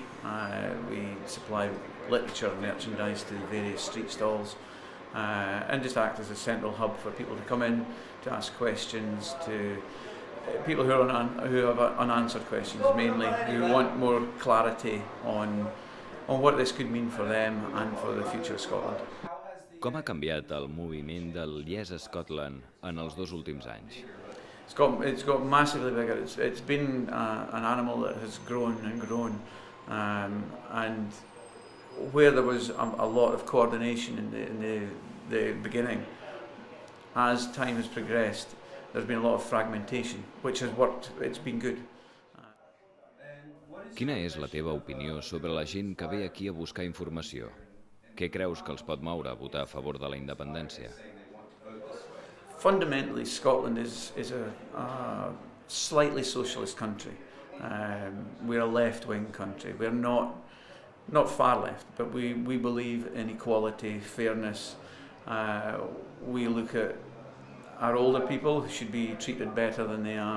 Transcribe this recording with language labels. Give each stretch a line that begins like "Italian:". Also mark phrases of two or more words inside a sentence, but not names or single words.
English: We supply literature and merchandise to various street stalls and just act as a central hub for people to come in, to ask questions, to people who have unanswered questions, mainly, who want more clarity on what this could mean for them and for the future of Scotland.
Catalan: Com ha canviat el moviment del Yes Scotland en els 2 últims anys?
English: It's got massively bigger. It's been an animal that has grown and grown, and where there was a lot of coordination in the beginning, as time has progressed, there's been a lot of fragmentation, which has worked. It's been good.
Catalan: Quina és la teva opinió sobre la gent que ve aquí a buscar informació? Què creus que els pot moure a votar a favor de la independència?
English: Fundamentally, Scotland is a slightly socialist country. We're a left-wing country. We're not far left, but we believe in equality, fairness. We look at our older people who should be treated better than they are.